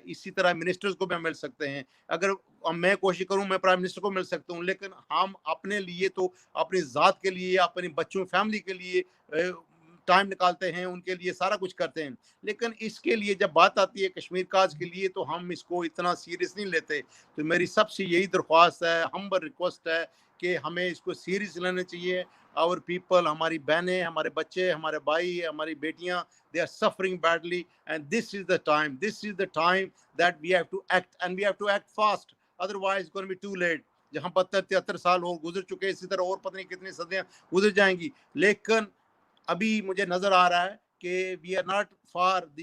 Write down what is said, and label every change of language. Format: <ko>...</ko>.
<ur>اسی طرح منسٹرز کو بھی مل سکتے ہیں. اگر میں کوشش کروں، میں پرائم منسٹر کو مل سکتا ہوں، لیکن ہم اپنے لیے تو اپنی ذات کے لیے، اپنی بچوں فیملی کے لیے ٹائم نکالتے ہیں، ان کے لیے سارا کچھ کرتے ہیں. لیکن اس کے لیے جب بات آتی ہے کشمیر کاج کے لیے، تو ہم اس کو اتنا سیریس نہیں لیتے. تو میری سب سے یہی درخواست ہے، ہمبل ریکویسٹ ہے کہ ہمیں اس کو سیریس لینا چاہیے. اور پیپل، ہماری بہنیں، ہمارے بچے، ہمارے بھائی، ہماری بیٹیاں،</ur> <en>they are suffering badly, and this is the time that we have to act, and we have to act fast, otherwise it's going to be too late.</en> <ur>جہاں 72-73 سال ہو گزر چکے، اسی طرح اور پتہ نہیں کتنی صدیاں گزر جائیں گی. لیکن ابھی مجھے نظر آ رہا ہے کہ</ur> <en>we are not far.</en>